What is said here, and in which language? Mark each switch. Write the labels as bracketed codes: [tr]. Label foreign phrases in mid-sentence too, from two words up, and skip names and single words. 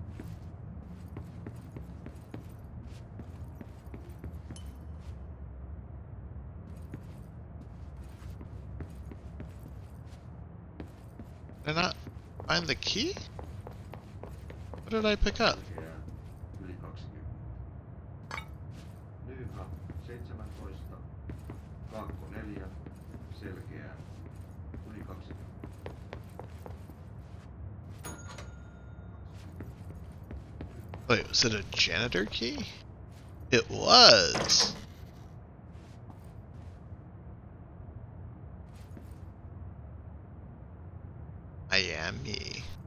[en] Did I not find the key? What did I pick up? [fi] Yli 20. Lyha 17, kaakko 4, selkeää, yli 20. [en] Wait, was it a janitor key? It was! Miami.